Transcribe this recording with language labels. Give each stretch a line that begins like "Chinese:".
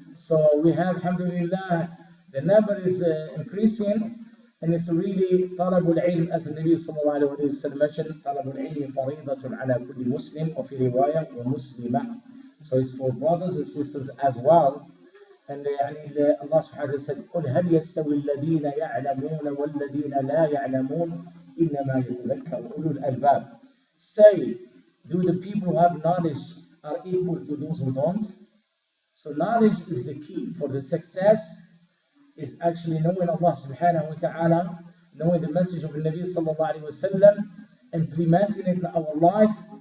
English: So we have, alhamdulillah, the number is increasing. And it's really
Arabic: طلب العلم,
English: as the Nabi sallallahu alayhi wa sallam mentioned,
Arabic: طلب العلم فريضة على كل مسلم وفي رواية ومسلمة.
English: So it's for brothers and sisters as well. And Allah subhanahu wa ta'ala said,
Arabic: قل هل يستوي الذين يعلمون والذين لا يعلمون إنما يتذكر أولو الألباب.
English: Say, do the people who have knowledge are equal to those who don't? So knowledge is the key for the success. Is actually knowing Allah subhanahu wa ta'ala, knowing the message of the Nabi sallallahu alayhi wa sallam, implementing it in our life.